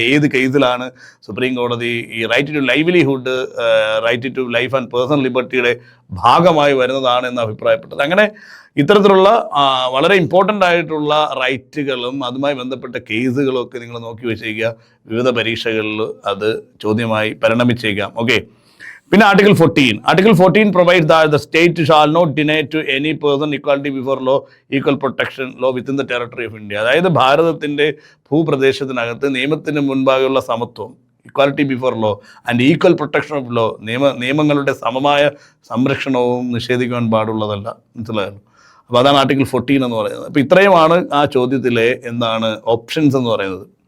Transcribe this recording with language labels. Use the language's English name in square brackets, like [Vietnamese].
[Malayalam] ഏത് കേസിലാണ് സുപ്രീം കോടതി ഈ [English] right to livelihood, right to life and personal ലിബർട്ടിയുടെ [Malayalam] ഭാഗമായി വരുന്നതാണ് എന്ന് അഭിപ്രായപ്പെട്ടത്. അങ്ങനെ ഇത്തരത്തിലുള്ള വളരെ ഇമ്പോർട്ടൻ്റ് ആയിട്ടുള്ള റൈറ്റുകളും അതുമായി ബന്ധപ്പെട്ട കേസുകളും ഒക്കെ നിങ്ങൾ നോക്കി വെച്ചേക്കുക. വിവിധ പരീക്ഷകളിൽ അത് ചോദ്യമായി പരിണമിച്ചേക്കാം. [English] okay, [Malayalam] പിന്നെ [English] Article 14 provides that the state shall not deny to any person equality before law, equal protection law within the territory of India. [Malayalam] അതായത് ഭാരതത്തിൻ്റെ ഭൂപ്രദേശത്തിനകത്ത് നിയമത്തിന് മുൻപാകെയുള്ള സമത്വം, [English] equality before law and equal protection of law, [Malayalam] നിയമങ്ങളുടെ സമമായ സംരക്ഷണവും നിഷേധിക്കുവാൻ പാടുള്ളതല്ല. മനസ്സിലായല്ലോ? അപ്പോൾ അതാണ് ആർട്ടിക്കിൾ 14 എന്ന് പറയുന്നത്. അപ്പോൾ ഇത്രയുമാണ് ആ ചോദ്യത്തിലെ ഓപ്ഷൻസ് എന്ന് പറയുന്നത്.